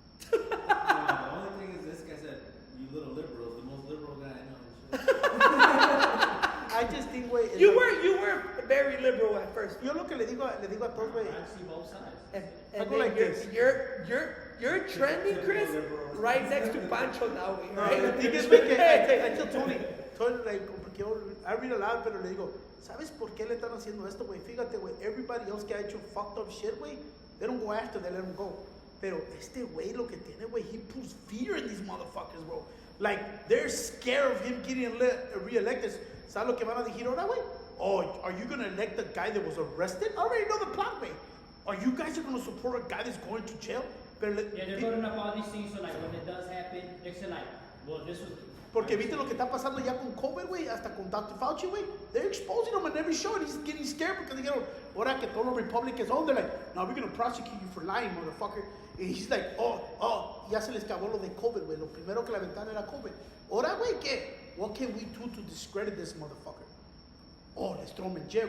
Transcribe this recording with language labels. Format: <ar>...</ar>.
<en>The only thing is, this guy said, you little liberals, the most liberal guy I know. I just think, güey. You were very liberal at first.</en> <es>Yo lo que le digo a todos, güey.</es> <en>I see both sides. And I go then like this. You're trending, Chris, right next to Pancho now, No, right? the thing is,</en> <es>güey, que</es> <en>I tell Tony, like,</en> <es>porque</es> <en>I read a lot,</en> <es>pero le digo, ¿sabes por qué le están haciendo esto, güey? Fíjate, güey,</es> <en>everybody else</en> <es>que ha hecho</es> <en>fucked up shit, güey, they don't go after, they let them go.</en> <es>Pero este güey lo que tiene, güey,</es> <en>he puts fear in these motherfuckers, bro. Like, they're scared of him getting re-elected.</en> <es>¿Sabes lo que van a decir ahora, güey?</es> <en>Oh, are you going to elect the guy that was arrested? I already know the plot, güey. Are you guys going to support a guy that's going to jail?</en> <es>Pero</es> <en>Yeah, they're putting up all these things so like when it does happen, they say like, well, this was.</en> <es>Porque viste lo que está pasando ya con COVID, güey, hasta con Dr. Fauci, güey.</es> <en>They're exposing him in every show and he's getting scared because they go,</en> <es>ahora que todos los</es> <en>Republicans, they're like, no, we're going to prosecute you for lying, motherfucker. And he's like,</en> <es>ya se les acabó lo de COVID, güey. Lo primero que la ventana era COVID. Ahora, güey, que</es> <en>what can we do to discredit this motherfucker? Oh, let's throw him in jail.</en>